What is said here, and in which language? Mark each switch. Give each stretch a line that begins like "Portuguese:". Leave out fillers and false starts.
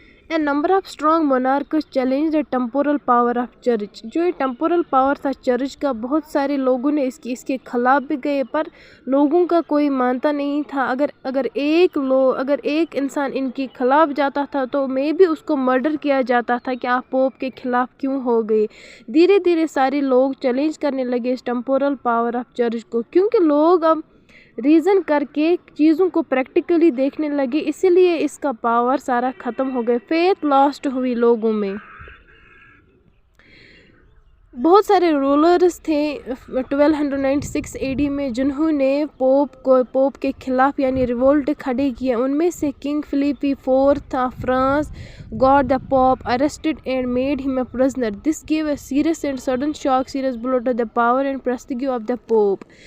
English: A number of strong monarchs challenged the temporal power of church.
Urdu: جو یہ temporal power تھا church کا، بہت سارے لوگوں نے اس کے خلاف بھی گئے، پر لوگوں کا کوئی مانتا نہیں تھا. اگر ایک انسان ان کے خلاف جاتا تھا تو میں بھی اس کو مرڈر کیا جاتا تھا کہ آپ پوپ کے خلاف کیوں ہو گئے. دھیرے دھیرے سارے لوگ چیلنج کرنے لگے اس ٹیمپورل پاور آف چرچ کو، کیونکہ لوگ اب ریزن کر کے چیزوں کو پریکٹیکلی دیکھنے لگے، اسی لیے اس کا پاور سارا ختم ہو گیا. فیتھ لاسٹ ہوئی لوگوں میں. بہت سارے رولرز تھے 1296 AD میں جنہوں نے پوپ کے خلاف یعنی ریولٹ کھڑے کیے. ان میں سے
English: King Philip IV of France got the Pope arrested and made him a prisoner. This gave a serious and sudden shock, serious blow to the power and prestige of the Pope.